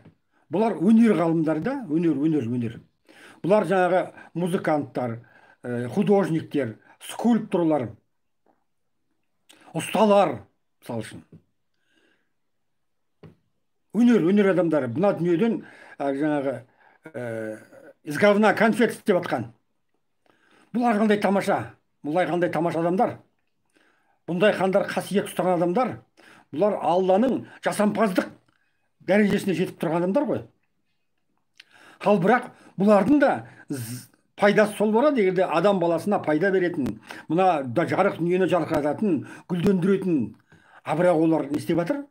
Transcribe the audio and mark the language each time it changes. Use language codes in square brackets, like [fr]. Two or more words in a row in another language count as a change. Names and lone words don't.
[kk] Бұлар өнер ғалымдары да, өнер. Бұлар жаңағы музыканттар, художниктер, скульпторлар, ұсталар, мысалы үшін. Өнер адамдары бұна дүниеден жаңағы [ru] из говна конфет [kk] істеп жатқан. Бұлар қандай тамаша, адамдар. Бұндай қандай қасиет ұстаған адамдар. Бұлар Алланың жасампаздық дәрежесіне жетіп тұрған адамдар ғой. Ал бірақ бұлардың да пайдасы сол болады, егерде адам баласына пайда беретін, мына жарық дүниені жарқырататын, гүлдендіретін, бірақ олар не істеп жатыр?